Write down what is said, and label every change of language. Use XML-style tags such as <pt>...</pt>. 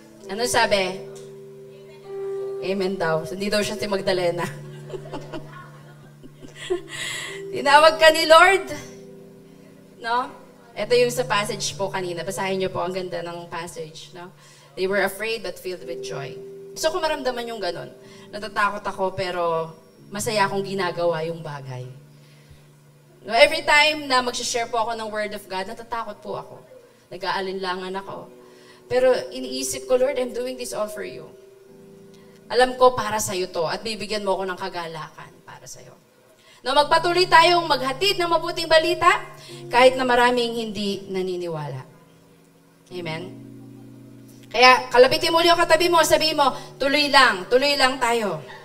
<tl>Ano sabi? Amen daw. Hindi daw siya si Magdalena. Tinawag ka ni Lord. No? Ito yung sa passage po kanina. Basahin niyo po, ang ganda ng passage. No?</tl> <en>They were afraid but filled with joy.</en> <tl>So, kung maramdaman yung ganun, natatakot ako pero masaya akong ginagawa yung bagay. No, every time na mag-share po ako ng Word of God, natatakot po ako. Nag-aalinlangan ako. Pero iniisip ko,</tl> <en>Lord, I'm doing this all for you.</en> <tl>Alam ko para sa'yo to at bibigyan mo ako ng kagalakan para sa'yo. No, magpatuloy tayong maghatid ng mabuting balita kahit na maraming hindi naniniwala. Amen? Kaya kalabitin mo yung katabi mo, sabihin mo, tuloy lang tayo.</tl>